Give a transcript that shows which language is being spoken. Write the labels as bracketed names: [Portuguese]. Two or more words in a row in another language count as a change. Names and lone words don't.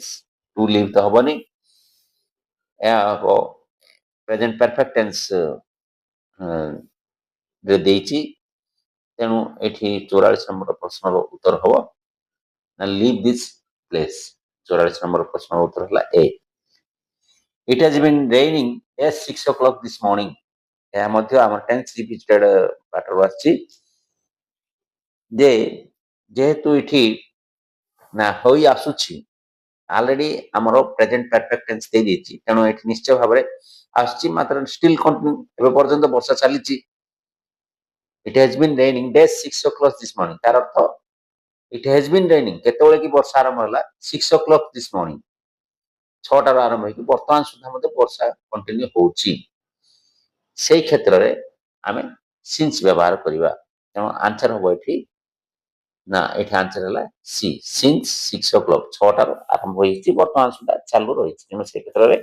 [English] to leave [Odia] ତ ହବନି, ଏହା ହବ [English] present perfect tense [Odia] ରେ ଦେଇଛି। ତେଣୁ ଏଠି 44 ନମ୍ବର ପ୍ରଶ୍ନର ଉତ୍ତର ହବ ନା [English] leave this place. [Odia] 44 ନମ୍ବର ପ୍ରଶ୍ନର ଉତ୍ତର ହେଲା ଏ। [English] it has been raining at 6 o'clock this morning। [Odia] ଏହା ମଧ୍ୟ ଆମର [English] tense revisited [Odia] ପାଠରୁ ଆସିଛି ଯେ ଯେହେତୁ ଏଠି ନା ହୋଇ ଆସୁଛି ଅଲରେଡି ଆମର [English] present perfect tense [Odia] ଦେଇଦେଇଛି, ତେଣୁ ଏଠି ନିଶ୍ଚୟ ଭାବରେ ଆସୁଛି ମାତ୍ର [English] still continue, [Odia] ଏବେ ପର୍ଯ୍ୟନ୍ତ ବର୍ଷା ଚାଲିଛି। [English] it has been raining dash 6 o'clock this morning। [Odia] ତାର ଅର୍ଥ [English] it has been raining [Odia] କେତେବେଳେ କି ବର୍ଷା ଆରମ୍ଭ ହେଲା [English] 6 o'clock this morning, [Odia] 6ଟାରୁ ଆରମ୍ଭ ହେଇକି ବର୍ତ୍ତମାନ ସୁଦ୍ଧା ମଧ୍ୟ ବର୍ଷା କଣ୍ଟିନ୍ୟୁ ହଉଛି। ସେଇ କ୍ଷେତ୍ରରେ ଆମେ ସିନ୍ସ ବ୍ୟବହାର କରିବା। ତେଣୁ ଆନ୍ସର ହବ ଏଠି ନା ଏଠି ଆନ୍ସର ହେଲା ସି। [English] since 6 o'clock [Odia] 6ଟାରୁ ଆରମ୍ଭ ହେଇଛି ବର୍ତ୍ତମାନ ସୁଦ୍ଧା ଚାଲୁ ରହିଛି।